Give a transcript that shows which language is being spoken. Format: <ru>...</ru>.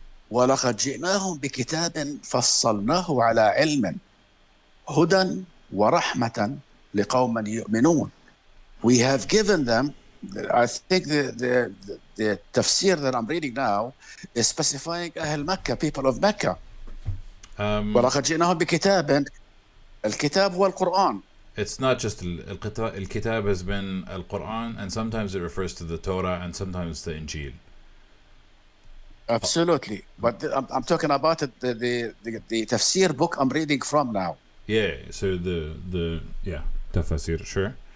<ar>ولقد جئناهم بكتاب فصلناه على علم هدى ورحمة لقوم يؤمنون.</ar> <en>We have given them, I think the tafsir that I'm reading now is specifying</en> <ar>أهل مكة,</ar> <en>people of Mecca.</en> <ar>ولقد جئناهم بكتاب, الكتاب هو القرآن.</ar> <en>It's not just الكتاب has been Al-Quran, and sometimes it refers to the Torah and sometimes the Injil. Absolutely, but I'm talking about the tafsir book I'm reading from now. Yeah, so the tafsir, sure.</en>